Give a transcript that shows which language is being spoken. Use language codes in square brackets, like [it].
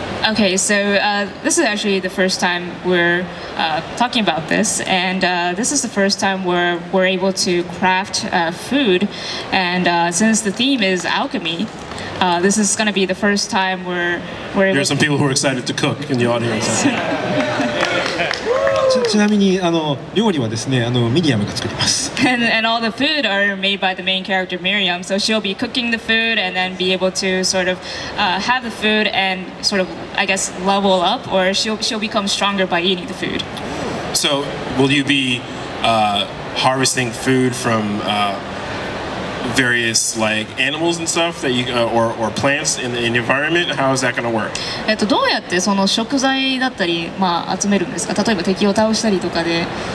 [en] Okay, so this is actually the first time we're talking about this, and this is the first time where we're able to craft food, and since the theme is alchemy, this is going to be the first time we're able. There are some people who are excited to cook in the audience. [ja] ちなみに料理はですねミリアムが作ります。 [en] And all the food are made by the main character Miriam, so she'll be cooking the food and then be able to sort of have the food and sort of I guess level up, or she'll become stronger by eating the food. So will you be harvesting food from various like animals and stuff that you or plants in the environment? How is that going to work? [ja] どうやってその食材だったり集めるんですか？例えば敵を倒したりとかで。